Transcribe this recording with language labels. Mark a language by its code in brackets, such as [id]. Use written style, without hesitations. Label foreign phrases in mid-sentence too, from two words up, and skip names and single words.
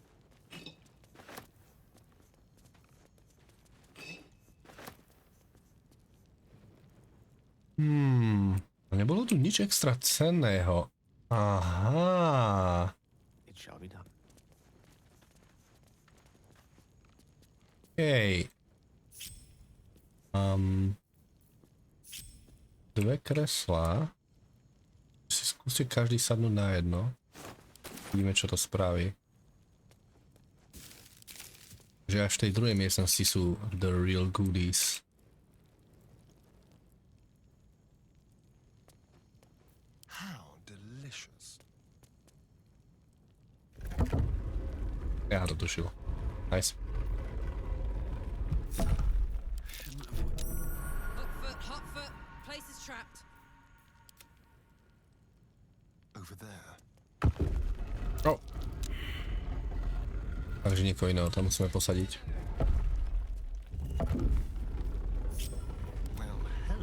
[sk] Nebolo tu nič extra cenného. Aha. [en] It shall be done. [sk] Hej. Dve kreslá. Si skúste každý sadnúť na jedno. Vidíme, čo to spraví. Že až v tej druhej miestnosti sú [en] the real goodies. How delicious. [sk] Ja to tušil. Nice. [en] Hot foot. Place is trapped. Over there. Oh. [sk] Takže niekoho iného tam musíme posadiť. [en] Well, hello.